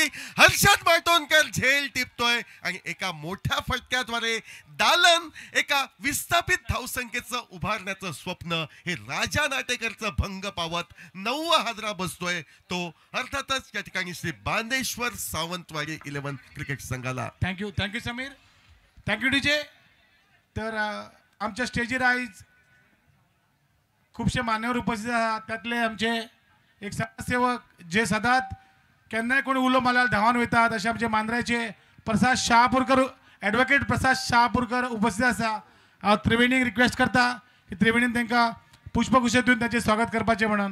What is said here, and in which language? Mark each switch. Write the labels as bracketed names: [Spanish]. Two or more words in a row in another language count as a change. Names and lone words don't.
[Marathi] हर्षद माटोणकर झेल टिपतोय आणि एका मोठ्या फटक्याद्वारे दालन एका विस्थापित धावसंख्येचं उभारण्याचं स्वप्न हे राजा नाटेकरचं भंग पावत 9वा हादरा बसतोय तो अर्थातच या ठिकाणी श्री बांदेश्वर सावंतवाडी 11 क्रिकेट संघाला. [English] Thank you Sameer. Thank you DJ. [Konkani] तर आमच्या स्टेजीर आयज खूपशे मान्यवर उपस्थित आहात. त्यातले आमचे एक समाजसेवक जे सदांच केन्नाय कोणी उलो मारल्यार धांवन वयतात असे आमचे मांद्राचे प्रसाद शहापूरकर, ॲडव्होकेट प्रसाद शहापूरकर उपस्थित आसा. हांव त्रिवेणीक रिक्वेस्ट करता की त्रिवेणीन तांकां पुष्पगुच्छ दिवन तांचें स्वागत करपाचें म्हणून.